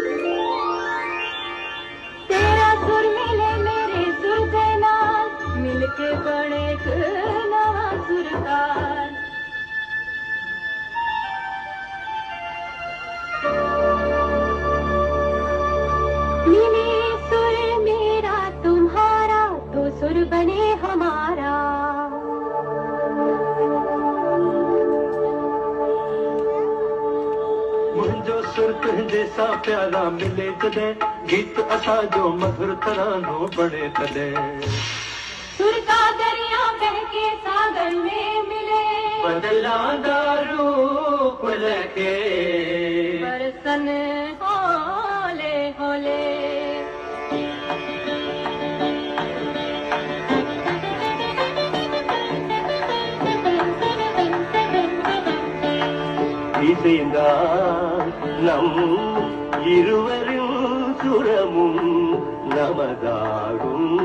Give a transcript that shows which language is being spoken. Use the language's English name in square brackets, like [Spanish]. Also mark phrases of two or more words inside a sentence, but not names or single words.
[Punjabi] ਤੇਰਾ ਸੁਰ ਮਿਲੇ ਮੇਰੇ ਸੁਰ ਕੇ ਨਾਲ, ਮਿਲਕੇ ਬਣੇ ਏਕ ਨਵਾ ਸੁਰਤਾਲ। [Hindi] मिले सुर मेरा तुम्हारा, तो सुर बने हमारा। [Sindhi] मुंहिंजो सुर तुंहिंजे सां प्यारा मिले जॾहिं, गीत असांजो मधुर तरानो बणे तॾहिं। [Hindi] सुर का दरिया बहके सागर में मिले, [Punjabi] ਬਦਲਾਂਦਾ ਰੂਪ ਲਗੇ, ਬਰਸਨ ਹੋਲੇ ਹੋਲੇ। [Tamil] இசைந்தா நம் இருவரின் சுரமும் நமதாகும்,